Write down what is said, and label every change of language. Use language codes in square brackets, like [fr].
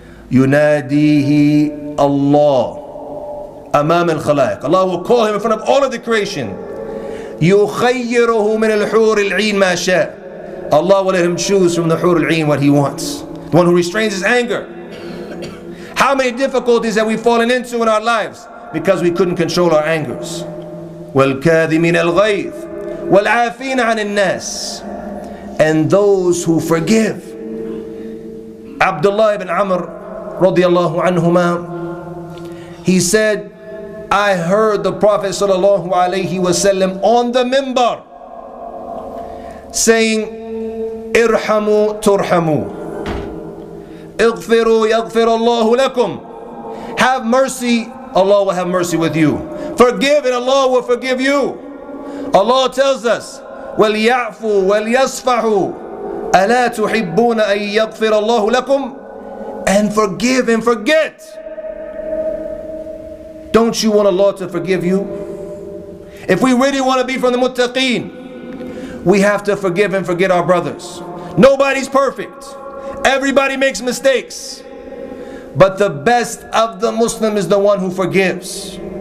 [ar] يُنَادِيهِ Allah أَمَامَ الْخَلَائِقِ, [en] Allah will call him in front of all of the creation. [ar] يُخَيِّرُهُ مِنَ الْحُورِ الْعِينِ مَا شَاءَ, [en] Allah will let him choose from the Hur al-Ain what he wants. The one who restrains his anger. How many difficulties have we fallen into in our lives because we couldn't control our angers? [ar] وَالْكَاذِمِينَ الْغَيْظِ وَالْعَافِينَ عَنِ النَّاسِ, [en] and those who forgive. Abdullah ibn Amr radiyallahu anhuma, he said, I heard the Prophet sallallahu alaihi wasallam on the minbar saying, [ar] Irhamu turhamu, Ighfiru yaghfir Allahu lakum, [en] have mercy, Allah will have mercy with you. Forgive and Allah will forgive you. Allah tells us, [ar] وَلْيَعْفُوا وَلْيَصْفَحُوا أَلَا تُحِبُّونَ أَن يَغْفِرَ اللَّهُ لَكُمْ, [en] and forgive and forget. Don't you want Allah to forgive you? If we really want to be from the muttaqeen, we have to forgive and forget our brothers. Nobody's perfect. Everybody makes mistakes. But the best of the Muslim is the one who forgives.